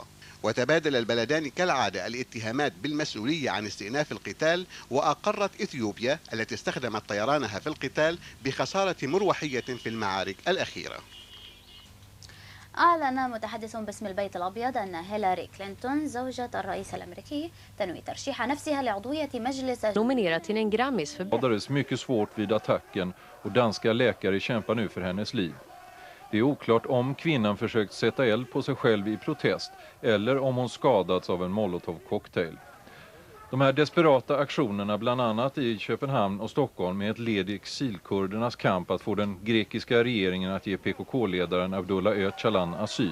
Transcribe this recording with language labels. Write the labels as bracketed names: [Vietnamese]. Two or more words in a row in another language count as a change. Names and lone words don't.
[Arabic] وتبادل البلدان كالعادة الاتهامات بالمسؤولية عن استئناف القتال، وأقرت إثيوبيا التي استخدمت طيرانها في القتال بخسارة مروحية في المعارك الأخيرة. أعلن متحدث باسم البيت الأبيض أن هيلاري كلينتون زوجة الرئيس الأمريكي تنوي ترشيح نفسها لعضوية مجلس [Swedish] nominerad till en Grammis för skadades mycket svårt vid attacken och danska läkare kämpar nu för hennes liv. Det är oklart om kvinnan försökt sätta eld på sig själv i protest eller om hon skadats av en molotov-cocktail. De här desperata aktionerna bland annat i Köpenhamn och Stockholm är ett led i exilkurdernas kamp att få den grekiska regeringen att ge PKK-ledaren Abdullah Öcalan asyl.